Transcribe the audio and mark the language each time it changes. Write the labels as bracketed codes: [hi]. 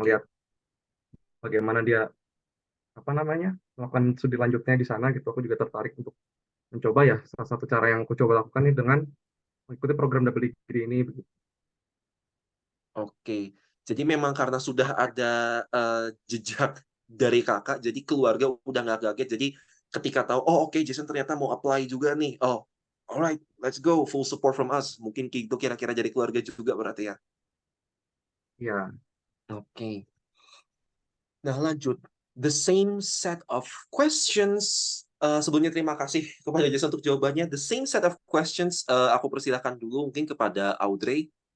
[id] ngelihat bagaimana dia apa namanya melakukan studi lanjutnya di sana gitu, aku juga tertarik untuk mencoba ya. Salah satu cara yang aku coba lakukan ini dengan mengikuti program double degree ini. Begitu. Oke. Jadi memang karena sudah ada, jejak dari Kakak, jadi keluarga udah nggak kaget. Jadi ketika tahu, "Oh, oke, Jason ternyata mau apply juga nih." [en] Oh, alright, let's go, full support from us. [id] Mungkin gitu kira-kira dari keluarga juga berarti ya? Ya, Oke. Nah, lanjut. [en] The same set of questions, [id] sebelumnya terima kasih kepada Jason untuk jawabannya. [en] The same set of questions, [id] aku persilahkan dulu mungkin kepada Audrey.